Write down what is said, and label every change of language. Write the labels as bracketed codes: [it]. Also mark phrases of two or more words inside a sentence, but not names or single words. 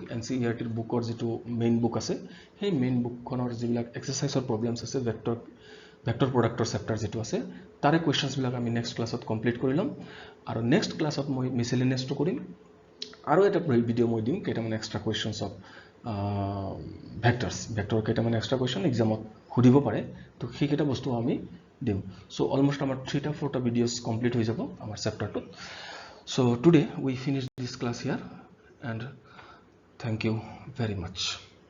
[as] NCERT bookৰ যেটো [en] main book [as] আছে সেই মেইন বুকখনৰ যিবিলাক এক্সাৰসাইজৰ প্ৰবলেমছ আছে ভেক্টৰ প্ৰডাক্টৰ চেপ্টাৰ যেটো আছে তাৰে কোৱেশ্চনছ বিলাক আমি [en] next classত [as] কমপ্লিট কৰি লম আৰু [en] next classত [as] মই মিসেলেনিয়াসটো কৰিম আৰু এটা ভিডিও মই দিম কেইটামান [en] extra questions of vector [as] কেইটামান [en] extra question [as] এক্সামত সুধিব পাৰে তো সেইকেইটা বস্তু আমি দিম. [en] So almost our 3-4 videos complete [as] হৈ যাব আমাৰ চেপ্টাৰটো. [en] So today we finish this class here and thank you very much.